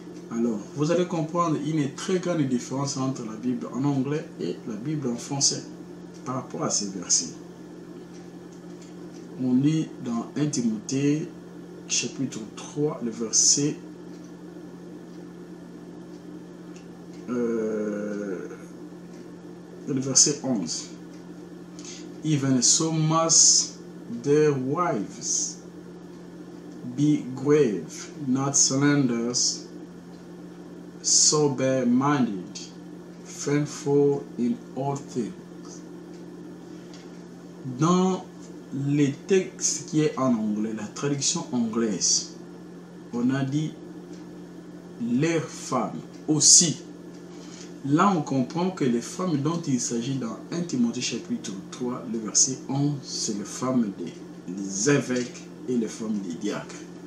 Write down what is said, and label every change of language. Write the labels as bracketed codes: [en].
[fr] Alors, vous allez comprendre une très grande différence entre la Bible en anglais et la Bible en français par rapport à ces versets. On lit dans 1 Timothée chapitre 3, le verset le verset 11. [en] Even so must their wives be grave, not slanderous, sober-minded, faithful in all things. [fr] Dans les textes qui est en anglais, la traduction anglaise, on a dit leurs femmes aussi. Là, on comprend que les femmes dont il s'agit dans 1 Timothée chapitre 3, le verset 11, c'est les femmes des évêques et les femmes des diacres.